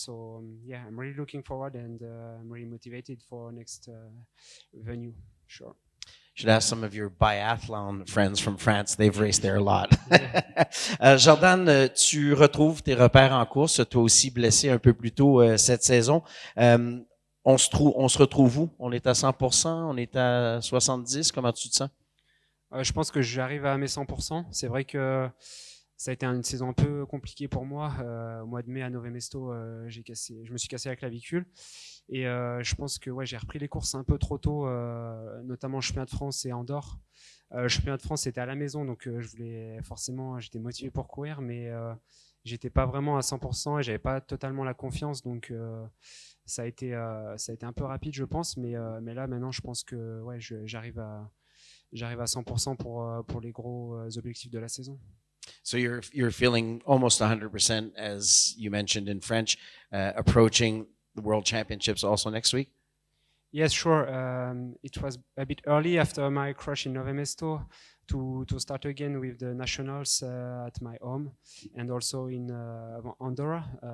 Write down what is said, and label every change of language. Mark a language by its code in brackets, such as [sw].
[en] So I'm really looking forward, and I'm really motivated for next venue. Sure. Should ask some of your biathlon friends from France. They've raced there a lot. [fr] Jordan, tu retrouves tes repères en course. Toi aussi blessé un peu plus tôt cette saison. On se retrouve où? On est à 100%? On est à 70%? Comment tu te sens? Je pense que j'arrive à mes 100%. C'est vrai que ça a été une saison un peu compliquée pour moi. Au mois de mai à Nové Mesto, je me suis cassé la clavicule. Et je pense que j'ai repris les courses un peu trop tôt, notamment championnat de France et Andorre. Championnat de France, c'était à la maison, donc j'étais motivé pour courir, mais j'étais pas vraiment à 100% et j'avais pas totalement la confiance, donc ça a été un peu rapide, je pense, mais là maintenant, je pense que j'arrive à 100% pour les gros objectifs de la saison. [en] So you're feeling almost 100%, as you mentioned in French, approaching the World Championships also next week? Yes, sure. It was a bit early after my crash in Nové Mesto to start again with the nationals at my home and also in Andorra.